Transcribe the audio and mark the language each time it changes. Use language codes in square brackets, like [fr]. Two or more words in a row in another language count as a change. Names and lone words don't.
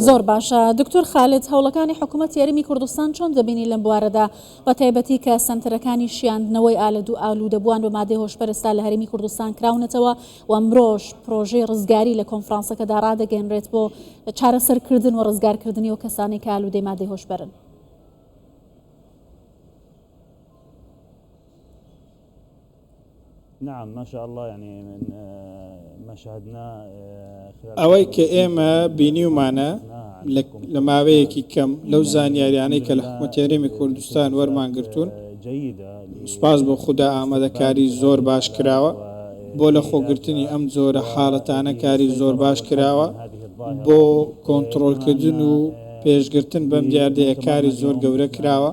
[ckb] زۆر باشە دکتۆر خالد، هەوڵەکانی حکوومەت یاریمی کوردستان چۆن دەبینی لەم بوارەدا بە تایبەتی کە سنتەرەکانی شیاندنەوەی ئالوودەبووان بە مادەی هۆشبەرستا لە هەرێمی کوردستان کراونەتەوە و ئەمڕۆژ پرۆژەی ڕزگاری لە کۆنفرانسەکەدا ڕادەگەێنرێت بۆ چارەسەرکردن و ڕزگارکردنی و کەسانی کە ئالوودەی مادەی هۆشبەرن؟ [ar] نعم ما شاء الله يعني من ما شاهدناه [ckb] ئەوەی کە ئێمە بینیومانە لە ماوەیەکی کەم لەو زانیاریانەی کە لە حکوومەت یاریمی کوردستان وەرمانگرتوون، سوپاس بۆ خوددا ئامادەکاری زۆر باش کراوە بۆ لە خۆگرتنی ئەم جۆرە حاڵەتانە، کاری زۆر باش کراوە بۆ کۆنتترۆلکردن و پێشگرتن بەم دیاردەیە کاری زۆر گەورە کراوە.